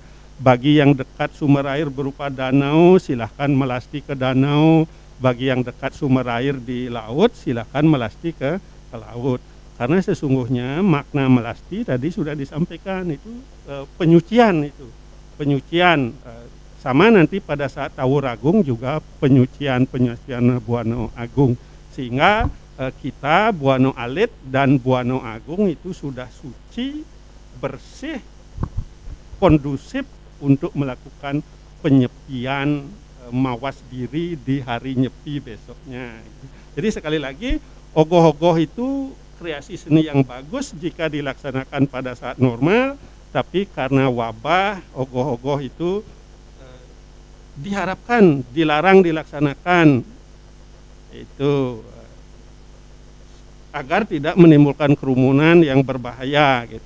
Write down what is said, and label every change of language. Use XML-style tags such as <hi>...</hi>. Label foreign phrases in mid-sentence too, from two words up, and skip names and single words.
<id>Bagi yang dekat sumber air berupa danau, silahkan melasti ke danau. Bagi yang dekat sumber air di laut, silahkan melasti ke laut. Karena sesungguhnya makna melasti tadi sudah disampaikan, itu penyucian itu. Penyucian sama nanti pada saat tawur agung juga penyucian Buana Agung. Sehingga kita Buana Alit dan Buana Agung itu sudah suci, bersih, kondusif untuk melakukan penyepian mawas diri di hari nyepi besoknya. Jadi sekali lagi ogoh-ogoh itu kreasi seni yang bagus jika dilaksanakan pada saat normal, tapi karena wabah ogoh-ogoh itu diharapkan dilarang dilaksanakan itu agar tidak menimbulkan kerumunan yang berbahaya gitu.</id>